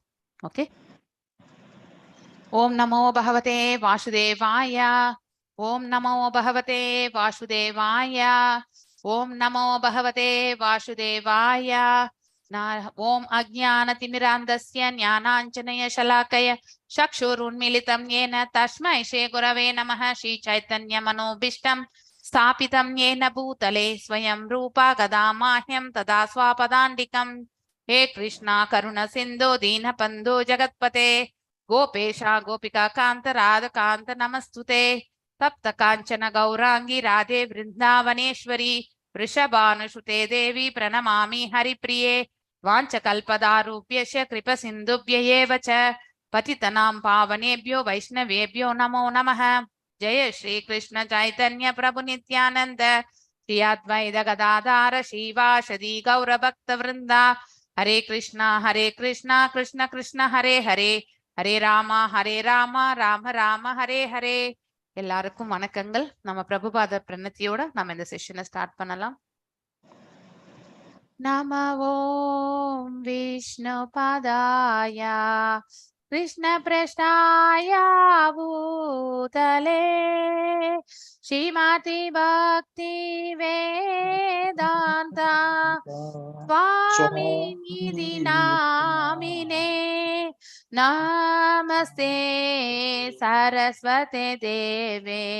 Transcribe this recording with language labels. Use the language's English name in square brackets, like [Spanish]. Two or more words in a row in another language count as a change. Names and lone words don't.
[Sanskrit] ஓகே. ओम् नमो भगवते वासुदेवाय. ओम् नमो भगवते वासुदेवाय. ओम् नमो भगवते वासुदेवाय. ओम् अज्ञानतिमिरान्धस्य ज्ञानाञ्जन शलाकया चक्षुरुन्मीलितम् येन तस्मै श्री गुरवे नमः. श्री चैतन्य मनोभीष्टं स्थापितं येन भूतले स्वयं रूपा गदा माह्यं तदा स्वापदान्तिकम्. हे कृष्णा करुण सिन्धो दीनबन्धो जगत्पते गोपेशा गोपिका कान्त राधकान्त नमस्तुते. तप्त काञ्चन गौरांगी राधे वृन्दावनेश्वरी वृषभानुसुते देवी प्रणमामि हरिप्रिये. वाञ्छकल्पदारूप्यस्य कृपसिन्धुभ्य एव च पतितनां पावनेभ्यो वैष्णवेभ्यो नमो नमः. जय श्री कृष्ण चैतन्य प्रभु नित्यानंद श्री अद्वैत गदाधर श्रीवासदि गौर भक्त वृंदा. हरे कृष्णा कृष्ण कृष्ण हरे हरे हरे राम राम राम हरे हरे. [Tamil] எல்லாருக்கும் வணக்கங்கள். நம்ம பிரபுபாத பிரணத்தியோட நம்ம இந்த செஷனை ஸ்டார்ட் பண்ணலாம். [Sanskrit] नम ओम् विष्णुपादाय कृष्ण पृष्ठाय भूतले श्रीमती भक्ति वेदांत स्वामी निधि नामिने नमस्ते सरस्वते देवे